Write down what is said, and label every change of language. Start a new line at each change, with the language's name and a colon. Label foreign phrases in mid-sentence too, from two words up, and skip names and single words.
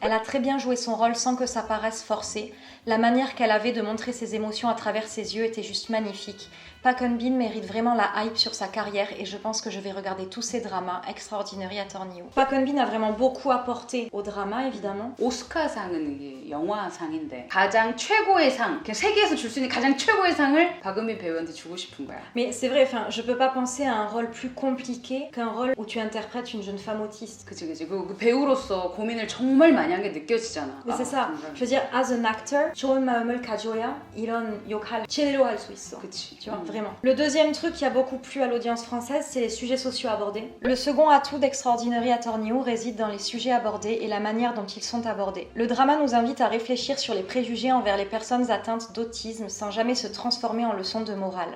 French: Elle a très bien joué son rôle sans que ça paraisse forcé. La manière qu'elle avait de montrer ses émotions à travers ses yeux était juste magnifique. Park Eun-bin mérite vraiment la hype sur sa carrière et je pense que je vais regarder tous ses dramas. Extraordinary Attorney Who. Park Eun-bin a vraiment beaucoup apporté au drama évidemment.
Korean: 오스카상은 이게 영화상인데 가장 최고의 상, 그냥 세계에서 줄 수 있는 가장 최고의 상을 박은빈 배우한테 주고 싶은 거야.
French: Mais c'est vrai, enfin, je peux pas penser à un rôle plus compliqué qu'un rôle où tu interprètes une jeune femme autiste.
Korean: 그치. 그 배우로서 고민을 정말 많이 한 게 느껴지잖아.
French: Mais c'est ça.
Korean: 정말.
French: Je veux dire,
English: as an actor,
Korean: 좋은 마음을 가져야 이런 역할 제대로 할 수 있어. 그치.
French: Tu vois, vraiment. Le deuxième truc qui a beaucoup plu à l'audience française, c'est les sujets sociaux abordés. Le second atout d'Extraordinary Attorney Who réside dans les sujets abordés et la manière dont ils sont abordés. Le drama nous invite à réfléchir sur les préjugés envers les personnes atteintes d'autisme sans jamais se transformer en leçon de morale.